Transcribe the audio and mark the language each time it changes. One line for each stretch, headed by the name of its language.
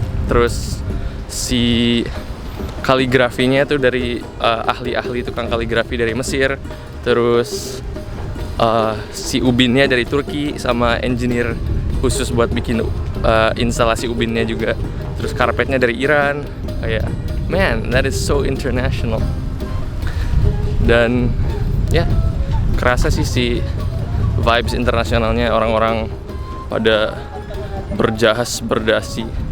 Indonesian: Terus si kaligrafinya tuh dari ahli-ahli tukang kaligrafi dari Mesir. Terus si ubinnya dari Turki, sama engineer khusus buat bikin instalasi ubinnya juga. Terus karpetnya dari Iran. Kayak,
English: man, that is so international.
Indonesian: Dan ya, kerasa sih vibes internasionalnya, orang-orang pada berjahas berdasi.